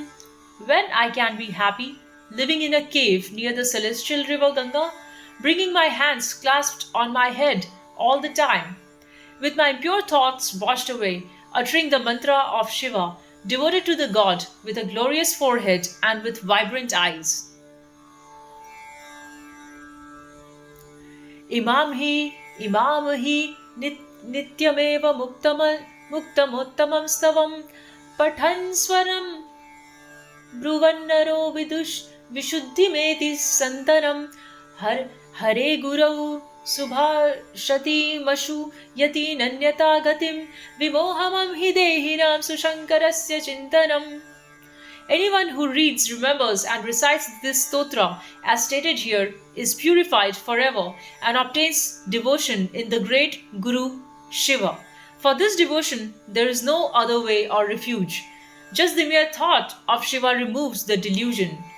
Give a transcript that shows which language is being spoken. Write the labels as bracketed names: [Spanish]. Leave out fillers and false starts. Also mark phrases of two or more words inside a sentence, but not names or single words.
[English] When I can be happy, living in a cave near the celestial river Ganga, bringing my hands clasped on my head all the time, with my pure thoughts washed away, uttering the mantra of Shiva, devoted to the god with a glorious forehead and with vibrant eyes. [Sanskrit] इमं हि नित्यमेव मुक्तमोत्तमं स्तवं पठन् स्वरं ब्रुवन्नरो विशुद्धिमेति सन्तनं हरे गुरौ सुभाषतिमशु यति नन्यता गतिं विमोहमं हि देहिनां सुशङ्करस्य चिन्तनम्. [English] Anyone who reads, remembers, and recites this stotra, as stated here, is purified forever and obtains devotion in the great Guru Shiva. For this devotion, there is no other way or refuge. Just the mere thought of Shiva removes the delusion.